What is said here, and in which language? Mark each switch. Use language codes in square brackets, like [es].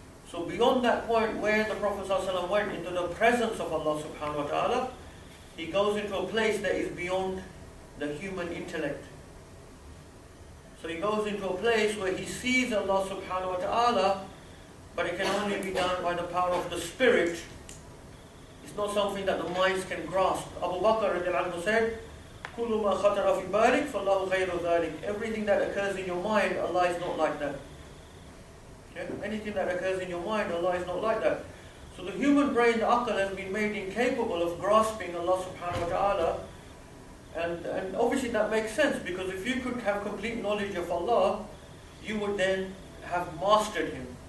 [en] So beyond that point where the Prophet ﷺ went into the presence of Allah subhanahu wa ta'ala, he goes into a place that is beyond the human intellect. So he goes into a place where he sees Allah subhanahu wa ta'ala, but it can only be done by the power of the spirit. It's not something that the minds can grasp. Abu Bakr radiallahu anhu said, [ar] كُلُّ مَا خَطَرَ فِي بَالِكَ فَاللَّهُ غَيْرُ ذَلِكَ. [en] Everything that occurs in your mind, Allah is not like that. Okay? Anything that occurs in your mind, Allah is not like that. So the human brain, the aql, has been made incapable of grasping Allah subhanahu wa ta'ala. And obviously that makes sense, because if you could have complete knowledge of Allah, you would then have mastered Him.